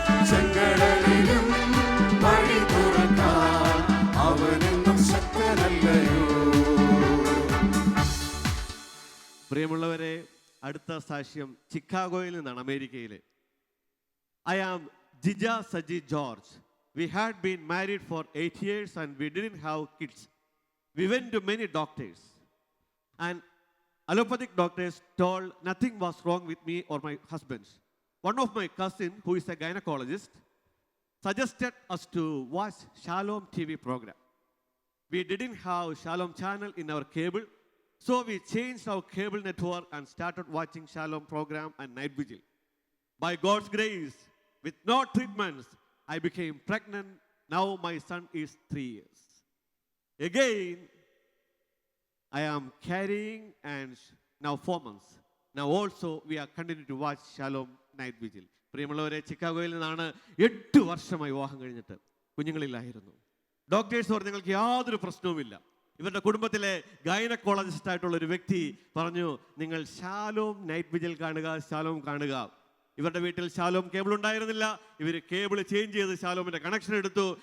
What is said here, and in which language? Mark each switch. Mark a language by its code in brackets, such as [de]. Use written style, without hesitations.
[ml] ചെങ്കടലിലും വഴി തുറക്കാൻ അവനെന്നും ശക്തനല്ലയോ? പ്രിയമുള്ളവരെ, അടുത്ത സാക്ഷ്യം ചിക്കാഗോയിൽ നിന്നാണ്, അമേരിക്കയിൽ. [en] I am Jija Saji George. We had been married for 8 years and we didn't have kids. We went to many doctors. And allopathic doctors told nothing was wrong with me or my husband. One of my cousins, who is a gynecologist, suggested us to watch Shalom TV program. We didn't have Shalom channel in our cable, so we changed our cable network and started watching Shalom program and Night Vigil. By God's grace, with no treatments, I became pregnant. Now my son is 3 years. Again, I am carrying and now 4 months. Now also we are continuing to watch Shalom Night Vigil. [ml] പ്രിയമുള്ളവരെ, ചിക്കാഗോയിൽ നിന്നാണ് 8 വർഷമായി വിവാഹം കഴിഞ്ഞിട്ട് കുഞ്ഞുങ്ങളില്ലായിരുന്നു. Doctors പറഞ്ഞു നിങ്ങൾക്ക് യാതൊരു പ്രശ്നവുമില്ല. ഇവരുടെ കുടുംബത്തിലെ ഗൈനക്കോളജിസ്റ്റ് ആയിട്ടുള്ള ഒരു വ്യക്തി പറഞ്ഞു, നിങ്ങൾ ശാലോം നൈറ്റ് വിജിൽ കാണുക, ശാലോം കാണുക. ഇവരുടെ വീട്ടിൽ ശാലോം കേബിൾ ഉണ്ടായിരുന്നില്ല. ഇവർ കേബിൾ ചേഞ്ച് ചെയ്ത് ശാലോമിന്റെ കണക്ഷൻ എടുത്തു.